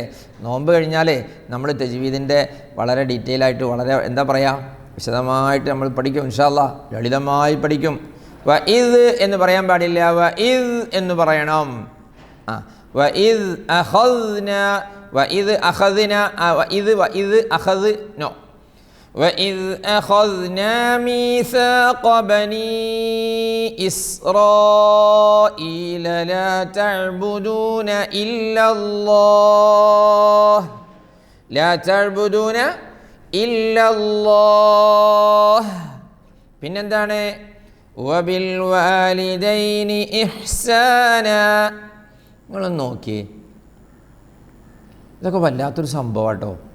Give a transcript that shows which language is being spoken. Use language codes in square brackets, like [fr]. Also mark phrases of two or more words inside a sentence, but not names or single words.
[ml] നോമ്പ് കഴിഞ്ഞാൽ നമ്മൾ തജ്വീദിൻ്റെ വളരെ ഡീറ്റെയിൽ ആയിട്ട് വളരെ എന്താ പറയുക വിശദമായിട്ട് നമ്മൾ പഠിക്കും [ar] إن شاء الله. [ml] ലളിതമായി പഠിക്കും. വഇദ് എന്ന് പറയാൻ പാടില്ല, വഇദ് എന്ന് പറയണം. [ar] وإذ أخذنا. وإذ أخذنا. وإذ أخذ نو. وَإِذْ أَخَذْنَا مِيثَاقَ بَنِي إِسْرَائِيلَ لَا تَعْبُدُونَ إِلَّا اللَّهَ لا تعبدون إلا الله. പിന്നെന്താണ്? وبالوالدين إحسانا. [ml] നിങ്ങളൊന്ന് നോക്കിയേ, ഇതൊക്കെ വല്ലാത്തൊരു സംഭവം കേട്ടോ.